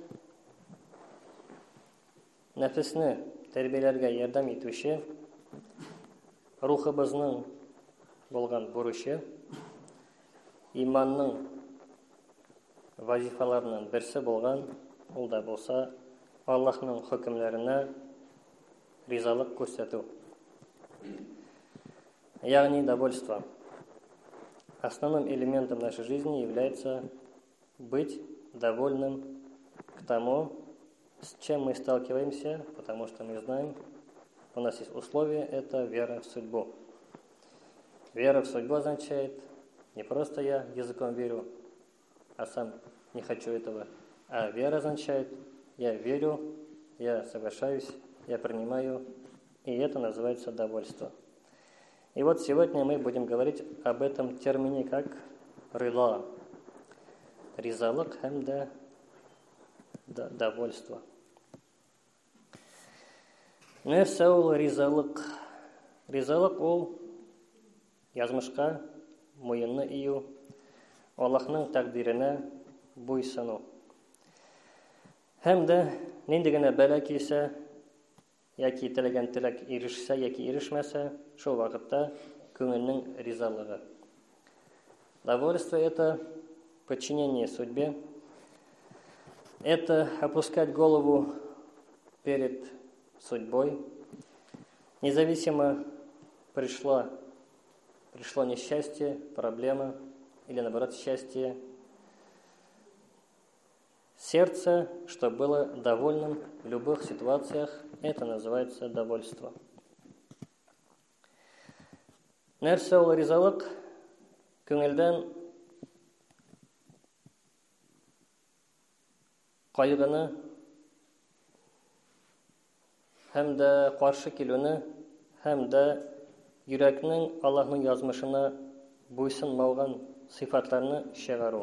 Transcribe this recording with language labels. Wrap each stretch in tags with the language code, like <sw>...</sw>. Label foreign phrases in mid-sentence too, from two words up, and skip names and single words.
<tt>нәфесне тәрбияләргә ярдәм итүче рухыбызның булган бурычы иманның вазифаларыннан берсе булган, ул да булса Аллаһның хөкемләренә ризалык күрсәтү. Ягъни довольство.</tt> <ru>Основным элементом нашей жизни является быть довольным к тому, с чем мы сталкиваемся, потому что мы знаем, у нас есть условия, это вера в судьбу. Вера в судьбу означает не просто я языком верю, а сам не хочу этого, а вера означает я верю, я соглашаюсь, я принимаю, и это называется довольство. И вот сегодня мы будем говорить об этом термине как рыла.</ru> <tt>Ризалык һәм дә довольство. Нәрсә ул ризалык? Ризалык ул язмышка муенны ию, Аллаһның тәкъдиренә буйсыну. Һәм дә нинди генә бәла килсә, яки теләгән теләк ирешсә, яки ирешмәсә, шул вакытта күңелнең ризалыгы.</tt> <ru>Довольство — это подчинение судьбе, это опускать голову перед судьбой, независимо пришло несчастье, проблема или наоборот счастье. Сердце, что было довольным в любых ситуациях, это называется довольство.</ru> <tt>Нәрсә ул ризалык? Күңелдән кайгыны һәм дә каршы килүне һәм дә йөрәкнең Аллаһның язмышына буйсынмаган сыйфатларны чыгару.</tt>